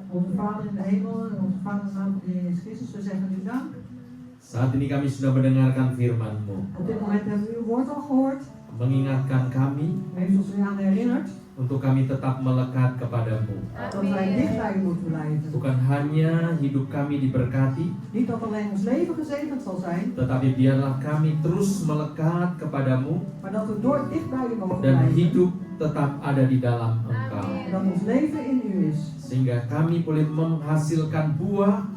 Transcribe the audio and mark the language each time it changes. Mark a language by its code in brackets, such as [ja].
[nl] Onze Vader in de hemel en onze Vader in de naam van de Heer Jezus Christus, we zeggen u dank. [id] Saat ini kami sudah mendengarkan firman-Mu, [nl] Op dit moment hebben we uw woord al gehoord. [id] mengingatkan kami [nl] U heeft ons weer aan herinnerd [id] untuk kami tetap melekat kepadamu. [nl] dat wij dicht bij u moeten blijven. [id] Bukan hanya hidup kami diberkati, [nl] Niet dat alleen ons leven gezegend zal zijn, [id] tetapi biarlah kami terus melekat kepadamu [nl] maar dat we door dicht bij u mogen [id] dan [nl] blijven. [id] hidup tetap ada di dalam Engkau. [nl] En dat ons leven in u is. [id] Sehingga kami boleh menghasilkan buah